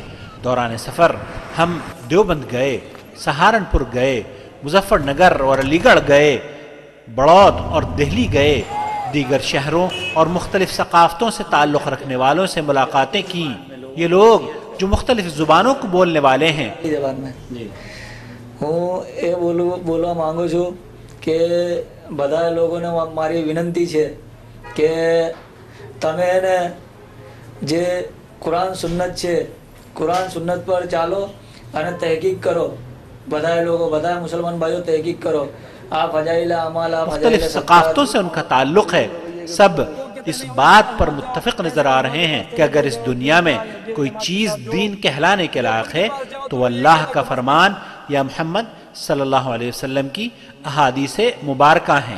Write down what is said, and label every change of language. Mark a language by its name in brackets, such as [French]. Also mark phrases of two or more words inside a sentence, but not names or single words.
[Urdu] دوران سفر ہم دیوبند گئے، سہارنپور گئے، مظفر نگر اور علی گڑھ گئے، بڑوت اور دہلی گئے، دیگر شہروں اور مختلف ثقافتوں سے تعلق رکھنے والوں سے ملاقاتیں کیں۔ یہ لوگ جو مختلف زبانوں کو بولنے والے ہیں، [Gujarati] હું એ બોલવા માંગુ છું કે બધા લોકોને મારી વિનંતી છે કે તમે એને જે કુરાન સુન્નત છે કુરાન સુન્નત પર ચાલો અને તહકીક કરો। બધા લોકો બધા મુસલમાન ભાઈઓ તહકીક કરો۔ [Urdu] آپ فضائل اعمال مختلف ثقافتوں سے ان کا تعلق ہے، سب اس بات پر متفق نظر آ رہے ہیں کہ اگر اس دنیا میں کوئی چیز دین کہلانے کے لائق ہے تو اللہ کا فرمان یا محمد صلی اللہ علیہ وسلم کی احادیث مبارکہ ہیں۔